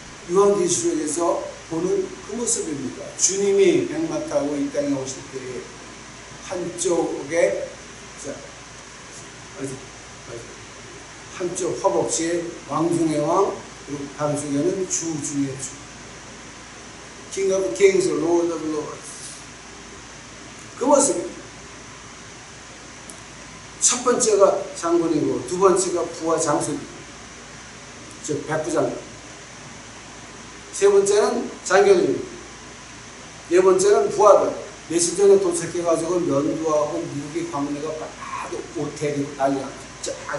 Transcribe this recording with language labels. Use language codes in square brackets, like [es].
[ko] 요한계시록에서 보는 그 모습입니다. 주님이 100마 타고 이 땅에 오실 때에 한쪽에 한쪽 허벅지에 왕중의 왕, 그리고 다른 쪽에는 주 중의 주. [en] King of Kings, Lord of Lords. [ko] 그 모습입니다. 첫 번째가 장군이고 두 번째가 부하 장수입니다. 즉 백부장님. 세 번째는 장교님입니다. 네 번째는 부하들. 며칠 전에 도착해가지고 면도하고 무기 광내가 막 옷 데리고 난리가 쫙.